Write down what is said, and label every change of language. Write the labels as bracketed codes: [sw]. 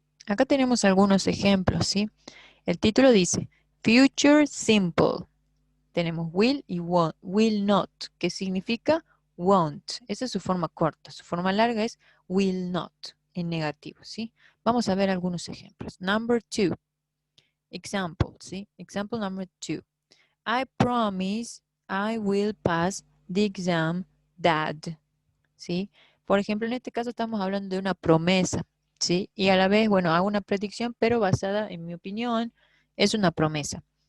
[es] Acá tenemos algunos ejemplos, ¿sí? El título dice, Future Simple. Tenemos will y won't, will not, que significa won't. Esa es su forma corta. Su forma larga es will not, en negativo, ¿sí? Vamos a ver algunos ejemplos. [en] Number 2, example, ¿sí? Example number 2. I promise I will pass the exam, Dad. [es] ¿Sí? Por ejemplo, en este caso estamos hablando de una promesa, ¿sí? Y a la vez, bueno, hago una predicción, pero basada en mi opinión, es una promesa.